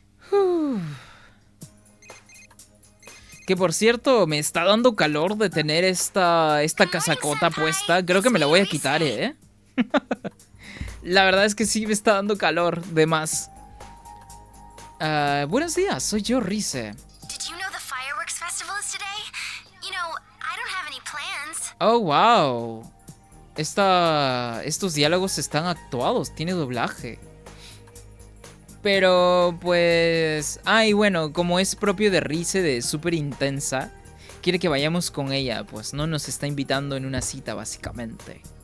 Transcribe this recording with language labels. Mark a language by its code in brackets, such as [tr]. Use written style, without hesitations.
[es] Uf. Que por cierto, me está dando calor de tener esta casacota puesta. Creo que me la voy a quitar, ¿eh? La verdad es que sí me está dando calor de más. Buenos días, soy yo, Rize. [en] Did you know the fireworks festival is today? You know, I don't have any plans. Oh, wow. [es] Estos diálogos están actuados, tiene doblaje. Pero, pues... y bueno, como es propio de Rize, de súper intensa, quiere que vayamos con ella, pues no nos está invitando en una cita, básicamente.